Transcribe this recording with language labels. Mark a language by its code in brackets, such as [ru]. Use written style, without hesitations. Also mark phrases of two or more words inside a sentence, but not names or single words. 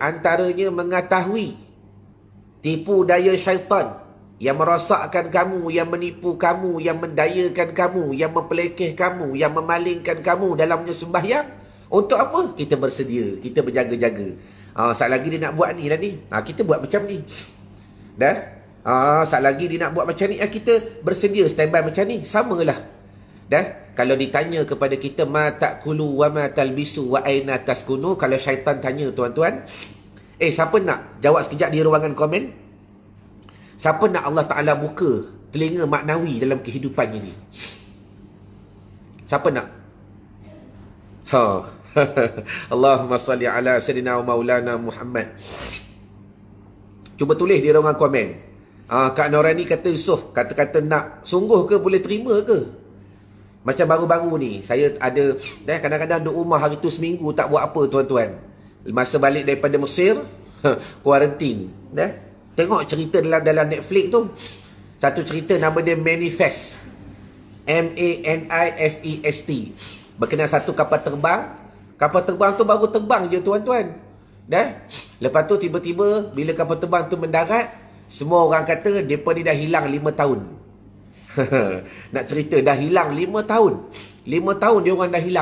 [ms] Antaranya mengetahui tipu daya syaitan yang merosakkan kamu, yang menipu kamu, yang mendayakan kamu, yang mempelekeh kamu, yang memalingkan kamu dalamnya sembahyang. Untuk apa? Kita bersedia, kita berjaga-jaga. Saat lagi dia nak buat ni dah ni. Kita buat macam ni. Saat lagi dia nak buat macam ni, kita bersedia standby macam ni. Samalah. Kalau ditanya kepada kita, [ar] ما تأكل وما تلبس وأين تسكن, [ms] kalau syaitan tanya, tuan-tuan, siapa nak jawab sekejap di ruangan komen? Siapa nak [ar] الله تعالى [ms] buka telinga maknawi dalam kehidupan ini? Siapa nak? [ar] اللهم صل على سيدنا ومولانا محمد. [ms] Cuba tulis di ruangan komen. Kak Norani kata, Yusof, kata-kata nak. Sungguh ke, boleh terima ke? Macam baru-baru ni, saya ada, kadang-kadang duduk rumah hari tu seminggu tak buat apa, tuan-tuan. Masa balik daripada Mesir, kuarantin. Tengok cerita dalam Netflix tu. Satu cerita nama dia Manifest. M-A-N-I-F-E-S-T. Berkenaan satu kapal terbang. Kapal terbang tu baru terbang je, tuan-tuan. Lepas tu tiba-tiba bila kapal terbang tu mendarat, semua orang kata depa ni dah hilang 5 tahun. Nak cerita dah hilang 5 tahun. 5 tahun dia orang dah hilang.